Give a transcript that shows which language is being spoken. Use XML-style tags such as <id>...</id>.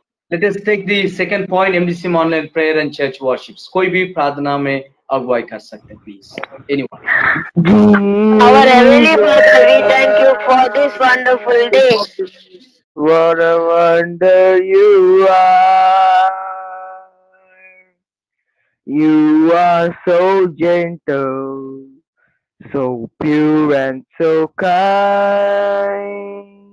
<en>Let us take the second point, MDCM online prayer and church worships.</en> <hi>कोई भी प्रार्थना में अगुवाई कर सकते हैं, please.</hi> <en>Anyone. Our Heavenly Father, we thank you for this wonderful day. What a wonder you are. You are so gentle, so pure and so kind.</en>